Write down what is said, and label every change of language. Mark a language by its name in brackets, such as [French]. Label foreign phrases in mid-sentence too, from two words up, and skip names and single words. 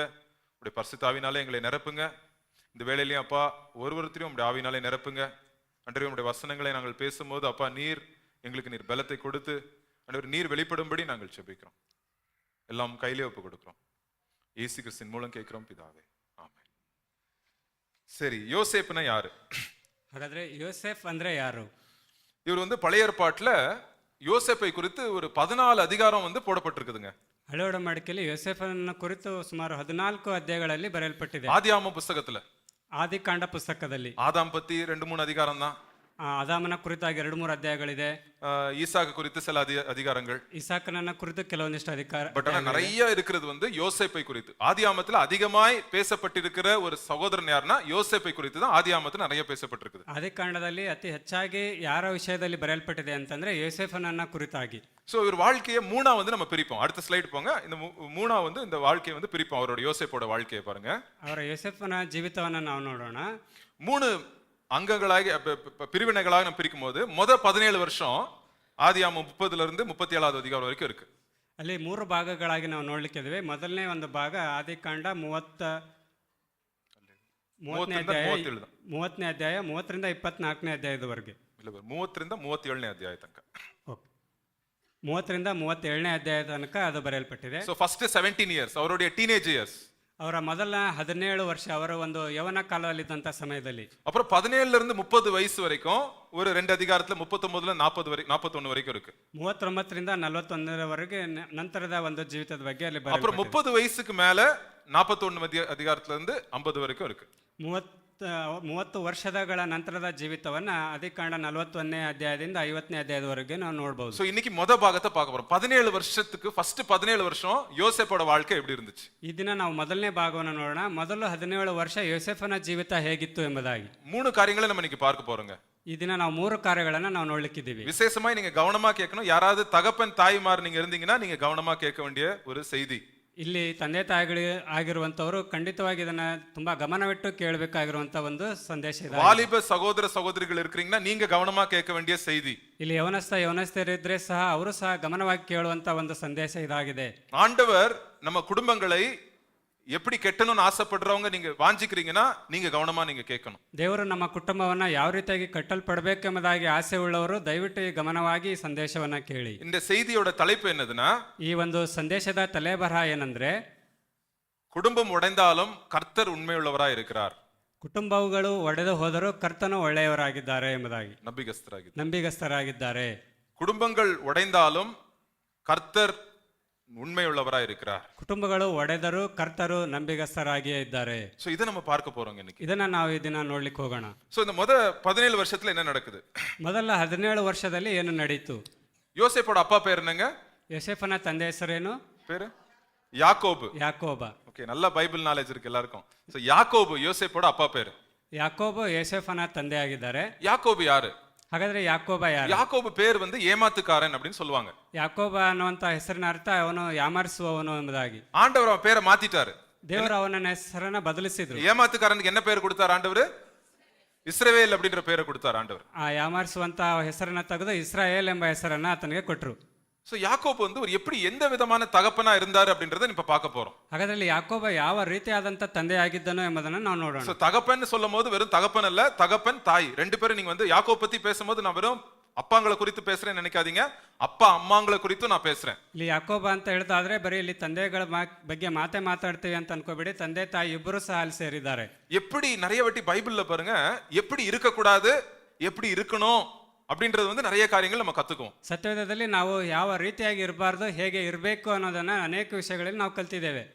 [Tamil] உடைய பரிசுத்த ஆவினாலே எங்களை நிரப்புங்க. இந்த வேலையிலையும் அப்பா ஒருத்தரையும் உடைய ஆவினாலே நிரப்புங்க. ஆண்டவரே, உடைய வசனங்களை நாங்கள் பேசும்போது அப்பா நீர் எங்களுக்கு நீர் பலத்தை கொடுத்து ஆண்டவரே நீர் வெளிப்படும்படி நாங்கள் ஜெபிக்கிறோம். எல்லாம் கையிலே ஒப்பு கொடுக்கிறோம். இயேசு கிறிஸ்துவின் மூலம் கேட்கிறோம் பிதாவே, ஆமென். சரி, யோசேப்புனா யாரு? [Kannada] ಹಾಗಾದ್ರೆ யோசேப் ಅಂದ್ರೆ ಯಾರು? [Tamil] இவர் வந்து பழைய ஏற்பாட்டுல யோசேப்பை குறித்து ஒரு 14 அதிகாரம் வந்து போடப்பட்டிருக்குதுங்க. [Kannada] ಹಳೆ ಒಡಂಬಡಿಕೆಯಲ್ಲಿ ಯೋಸೇಫನ ಕುರಿತು ಸುಮಾರು 14 ಅಧ್ಯಾಯಗಳಲ್ಲಿ ಬರೆಯಲ್ಪಟ್ಟಿದೆ. [Tamil] ஆதியாகம புஸ்தகத்துல [Kannada] ಆದಿಕಾಂಡ ಪುಸ್ತಕದಲ್ಲಿ [Tamil] ஆதாம் பத்தி 2-3 அதிகாரம் தான். [Kannada] ಅದಾಮನ ಕುರಿತಾಗಿ 2-3 ಅಧ್ಯಾಯಗಳಿದೆ. [Tamil] ஈசாக்கு குறித்து சில அதிகாரங்கள். [Kannada] ಇಸಾಕನನ್ನ ಕುರಿತು ಕೆಲವೊಂದಿಷ್ಟು ಅಧಿಕಾರ. [Tamil] பட் ஆனா நிறைய இருக்கிறது வந்து யோசேப்பை குறித்து. ஆதியாகமத்துல அதிகமாய் பேசப்பட்டிருக்கிற ஒரு சகோதரன் யாருன்னா யோசேப்பை குறித்து தான் ஆதியாகமத்துல நிறைய பேசப்பட்டிருக்குது. [Kannada] ಆದಿಕಾಂಡದಲ್ಲಿ ಅತಿ ಹೆಚ್ಚಾಗಿ ಯಾರ ವಿಷಯದಲ್ಲಿ ಬರೆಯಲ್ಪಟ್ಟಿದೆ ಅಂತಂದ್ರೆ ಯೋಸೇಫನನ್ನ ಕುರಿತಾಗಿ. [Tamil] சோ இவர் வாழ்க்கையை மூணா வந்து நம்ம பிரிப்போம். அடுத்த ஸ்லைடு போங்க. இந்த மூணா வந்து இந்த வாழ்க்கையை வந்து பிரிப்போம். அவரோட யோசேப்போட வாழ்க்கையை பாருங்க. [Kannada] ಅವರ ಯೋಸೇಫನ ಜೀವಿತವನ್ನ ನಾವು ನೋಡೋಣ. [Tamil] 3 அங்கங்களாக பிரிவினைகளாக நம்ம பிரிக்கும் போது 17 வருஷம் ஆதியாகமம் 30 இருந்து 37 அதிகாரம் வரைக்கும் இருக்கு. [Kannada] ಅಲ್ಲಿ 3 ಭಾಗಗಳಾಗಿ ನಾವು ನೋಡ್ಲಿಕ್ಕಿದ್ದೇವೆ. ಮೊದಲನೇ ಒಂದು ಭಾಗ ಆದಿಕಾಂಡ 30ನೇ ಅಧ್ಯಾಯ 30ರಿಂದ 24ನೇ ಅಧ್ಯಾಯದವರೆಗೆ. 30ರಿಂದ 37ನೇ ಅಧ್ಯಾಯ ತನಕ. 30ರಿಂದ 37ನೇ ಅಧ್ಯಾಯ ತನಕ ಅದು ಬರೆಯಲ್ಪಟ್ಟಿದೆ. [English] so first 17 years ಅವருடைய teenage years. [Kannada] ಅವರ ಮೊದಲ 17 ವರ್ಷ ಅವರ ಒಂದು ಯೌವನ ಕಾಲದಲ್ಲಿದ್ದಂತ ಸಮಯದಲ್ಲಿ. [Tamil] அப்புறம் 17ல இருந்து 30 வயசு வரைக்கும் ஒரு 2 அதிகாரத்துல 39ல 41 வரைக்கும் இருக்கு. [Kannada] 39ರಿಂದ 41ರವರೆಗೆ ನಂತರದ ಒಂದು ಜೀವಿತದ ಬಗ್ಗೆ ಅಲ್ಲಿ ಬರೆಯಲ್ಪಟ್ಟಿದೆ. [Tamil] அப்புறம் 30 வயசுக்கு மேல 41 அதிகாரத்துல இருந்து 50 வரைக்கும் இருக்கு. [Kannada] 30 ವರ್ಷಗಳ ನಂತರದ ಜೀವಿತವನ್ನ ಆದಿಕಾಂಡ 41ನೇ ಅಧ್ಯಾಯದಿಂದ 50ನೇ ಅಧ್ಯಾಯದವರೆಗೆ ನಾವು ನೋಡಬಹುದು. [Tamil] சோ இன்னைக்கு பாகத்தை பார்க்க போறோம். 17 வருஷத்துக்கு ஃபர்ஸ்ட் 17 வருஷம் யோசேப்போட வாழ்க்கை எப்படி இருந்துச்சு? [Kannada] ಈ ದಿನ ನಾವು ಮೊದಲನೇ ಭಾಗವನ್ನು ನೋಡೋಣ. ಮೊದಲು 17 ವರ್ಷ ಯೋಸೇಫನ ಜೀವಿತ ಹೇಗಿತ್ತು ಎಂಬುದಾಗಿ [Tamil] 3 காரியங்களை நம்ம இன்னைக்கு பார்க்க போறோங்க. [Kannada] ಈ ದಿನ ನಾವು 3 ಕಾರ್ಯಗಳನ್ನು ನಾವು ನೋಡ್ಲಿಕ್ಕಿದ್ದೀವಿ. [Tamil] விசேஷமா நீங்க கவனமா கேட்கணும். யாராவது தகப்பன் தாய்மார் நீங்க இருந்தீங்கன்னா நீங்க கவனமா கேட்க வேண்டிய ஒரு செய்தி. [Kannada] ಇಲ್ಲಿ ತಂದೆ ತಾಯಿಗಳಿಗೆ ಆಗಿರುವಂತವರು ಖಂಡಿತವಾಗಿ ಇದನ್ನ ತುಂಬಾ ಗಮನವಿಟ್ಟು ಕೇಳಬೇಕಾಗಿರುವಂತ ಒಂದು ಸಂದೇಶ ಇದೆ. [Tamil] வாலிப சகோதர சகோதரிகள் இருக்கீங்கன்னா நீங்க கவனமா கேட்க வேண்டிய செய்தி. [Kannada] ಇಲ್ಲಿ ಯವನಸ್ಥರಿದ್ರೆ ಸಹ ಅವರು ಸಹ ಗಮನವಾಗಿ ಕೇಳುವಂತ ಒಂದು ಸಂದೇಶ ಇದಾಗಿದೆ. [Tamil] ஆண்டவர் நம்ம குடும்பங்களை எப்படி கெட்டணும்னு ஆசைப்படுறவங்க நீங்க வாஞ்சிக்கிறீங்கன்னா நீங்க கவனமா நீங்க கேட்கணும். [Kannada] ದೇವರು ನಮ್ಮ ಕುಟುಂಬವನ್ನ ಯಾವ ರೀತಿಯಾಗಿ ಕಟ್ಟಲ್ಪಡಬೇಕೆಂಬುದಾಗಿ ಆಸೆ ಉಳ್ಳವರು ದಯವಿಟ್ಟು ಗಮನವಾಗಿ ಸಂದೇಶವನ್ನ ಕೇಳಿ. [Tamil] இந்த செய்தியோட தலைப்பு என்னதுன்னா, [Kannada] ಈ ಒಂದು ಸಂದೇಶದ ತಲೆಬರಹ ಏನಂದ್ರೆ, [Tamil] குடும்பம் உடைந்தாலும் கர்த்தர் உண்மையுள்ளவராய் இருக்கிறார். [Kannada] ಕುಟುಂಬಗಳು ಒಡೆದು ಹೋದರೂ ಕರ್ತನು ಒಳ್ಳೆಯವರಾಗಿದ್ದಾರೆ ಎಂಬುದಾಗಿ ನಂಬಿಗಸ್ತರಾಗಿದ್ದಾರೆ. [Tamil] குடும்பங்கள் உடைந்தாலும் கர்த்தர் உண்மையுள்ளவராய் இருக்கிறார். [Kannada] ಕುಟುಂಬಗಳು ಒಡೆದರೂ ಕರ್ತರು ನಂಬಿಗಸ್ತರಾಗಿಯೇ ಇದ್ದಾರೆ. [Tamil] சோ இத நம்ம பார்க்க போறோம் இன்னைக்கு. [Kannada] ಇದನ್ನ ನಾವು ಈ ದಿನ ನೋಡ್ಲಿಕ್ಕೆ ಹೋಗೋಣ. [Tamil] சோ இந்த 17 வருஷத்துல என்ன நடக்குது? [Kannada] ಮೊದಲ 17 ವರ್ಷದಲ್ಲಿ ಏನು ನಡೀತು? [Tamil] யோசேப்போட அப்பா பேர் என்னங்க? [Kannada] ಯೋಸೇಫನ ತಂದೆ ಹೆಸರೇನು? [Tamil] பேரு யாக்கோபு. [Kannada] ಯಾಕೋಬ. [Tamil] ஓகே, நல்ல [English] Bible knowledge [Tamil] இருக்கு எல்லாருக்கும். சோ யாக்கோபு யோசேப்போட அப்பா பேரு. [Kannada] ಯಾಕೋಬ ಯೋಸೇಫನ ತಂದೆ ಆಗಿದ್ದಾರೆ. [Tamil] யாக்கோபு யாரு? [Kannada] ಹಾಗಾದ್ರೆ ಯಾಕೋಬ ಯಾರು? [Tamil] யாக்கோபு பேர் வந்து ஏமாத்துக்காரன் அப்படின்னு சொல்லுவாங்க. [Kannada] ಯಾಕೋಬ ಅನ್ನುವಂತ ಹೆಸರಿನ ಅರ್ಥ ಅವನು ಯಾಮಾರಿಸುವವನು ಎಂಬುದಾಗಿ. [Tamil] ஆண்டவர் அவன் பேரை மாத்திட்டாரு. [Kannada] ದೇವರು ಅವನ ಹೆಸರನ್ನ ಬದಲಿಸಿದ್ರು. [Tamil] ஏமாத்துக்காரனுக்கு என்ன பேர் கொடுத்தார் ஆண்டவர்? இஸ்ரவேல் அப்படின்ற பேரை கொடுத்தார் ஆண்டவர். [Kannada] ಆ ಯಾಮಾರಿಸುವಂತ ಹೆಸರನ್ನ ತೆಗೆದು ಇಸ್ರಾಯೇಲ್ ಎಂಬ ಹೆಸರನ್ನ ಆತನಿಗೆ ಕೊಟ್ಟರು. [Tamil] சோ யாக்கோபு வந்து ஒரு எப்படி எந்த விதமான தகப்பனா இருந்தாரு அப்படின்றத இப்ப பார்க்க போறோம். ಹಾಗಾದ್ರೆ ಯಾಕೋಬ ಯಾವ ರೀತಿಯಾದಂತ ತಂದೆ ಆಗಿದ್ದನೋ ಎಂಬುದನ್ನು ನಾವು ನೋಡೋಣ. சோ தகப்பன் சொல்லும்போது வெறும் தகப்பன் அல்ல, தகப்பன் தாய் ரெண்டு பேரும். நீங்க வந்து யாக்கோபு பத்தி பேசும்போது நான் வெறும் [Kannada] ಅಪ್ಪಂಗಳ ಕುರಿತು [Tamil] பேசுறேன்னு நினைக்காதீங்க, [Kannada] ಅಪ್ಪ ಅಮ್ಮಂಗಳ ಕುರಿತು [Tamil] நான் பேசுறேன். [Kannada] ಇಲ್ಲಿ ಯಾಕೋಬ ಅಂತ ಹೇಳಿದಾದ್ರೆ ಬರೀ ಇಲ್ಲಿ ತಂದೆಗಳ ಬಗ್ಗೆ ಮಾತಾಡ್ತೀವಿ ಅಂತ ಅನ್ಕೋಬೇಡಿ. ತಂದೆ ತಾಯಿ ಇಬ್ಬರು ಸಹ ಅಲ್ಲಿ ಸೇರಿದ್ದಾರೆ. [Tamil] எப்படி நிறைய வாட்டி பைபிள்ல பாருங்க, எப்படி இருக்க கூடாது எப்படி இருக்கணும் அப்படின்றது வந்து நிறைய காரியங்கள் நம்ம கத்துக்குவோம். [Kannada] ಸತ್ಯವೇದದಲ್ಲಿ ನಾವು ಯಾವ ರೀತಿಯಾಗಿ ಇರಬಾರ್ದು, ಹೇಗೆ ಇರಬೇಕು ಅನ್ನೋದನ್ನ ಅನೇಕ ವಿಷಯಗಳಲ್ಲಿ ನಾವು ಕಲ್ತಿದ್ದೇವೆ.